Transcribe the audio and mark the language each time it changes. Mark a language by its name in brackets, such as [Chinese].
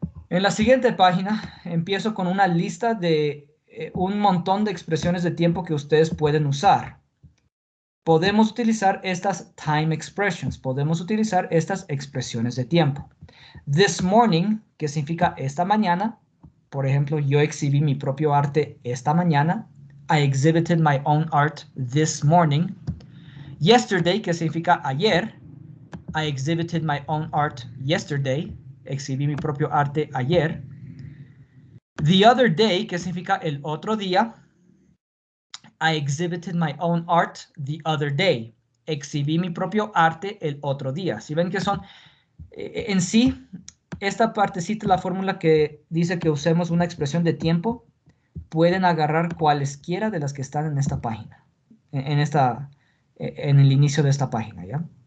[Spanish] En la siguiente página empiezo con una lista de un montón de expresiones de tiempo que ustedes pueden usar. Podemos utilizar estas [English] time expressions, [Spanish] podemos utilizar estas expresiones de tiempo. [English] This morning, [Spanish] que significa esta mañana. Por ejemplo, yo exhibí mi propio arte esta mañana. [English] I exhibited my own art this morning. Yesterday, [Spanish] que significa ayer. [English] I exhibited my own art yesterday. [Spanish] Exhibí mi propio arte ayer. [English] The other day, [Spanish] que significa el otro día. [English] I exhibited my own art the other day. [Spanish] Exhibí mi propio arte el otro día. Si ven que son, en sí, esta partecita de la fórmula que dice que usemos una expresión de tiempo, pueden agarrar cualesquiera de las que están en esta página, en el inicio de esta página, ¿ya?